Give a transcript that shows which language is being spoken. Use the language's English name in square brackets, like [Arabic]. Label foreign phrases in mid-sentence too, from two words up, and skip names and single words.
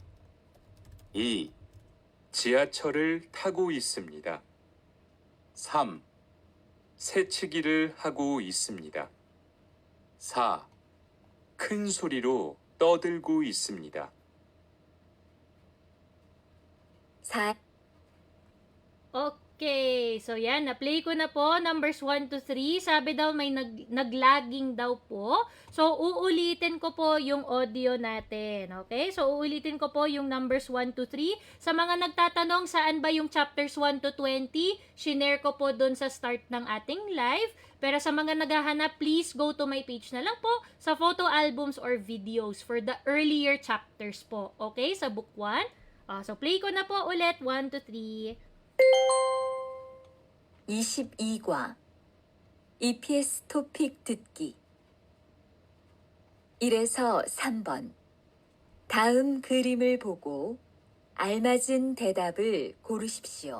[Korean] 2. 지하철을 타고 있습니다. 3. 새치기를 하고 있습니다. 4. 큰 소리로 떠들고 있습니다. 4. [Filipino] Okay, so yan, na-play ko na po, [English] numbers 1 to 3. [Filipino] Sabi daw may naglagging daw po. So, uulitin ko po yung audio natin. Okay? So, uulitin ko po yung [English] numbers 1 to 3. [Filipino] Sa mga nagtatanong saan ba yung [English] chapters 1 to 20, [Filipino] shinare ko po dun sa start ng ating live. Pero sa mga naghahanap, [English] please go to my page [Filipino] na lang po sa [English] photo albums or videos for the earlier chapters po. Okay? Sa book 1. [Filipino] So, play ko na po ulit, 1 to 3. [Korean] 22과 EPS 토픽 듣기 1에서 3번 다음 그림을 보고 알맞은 대답을 고르십시오.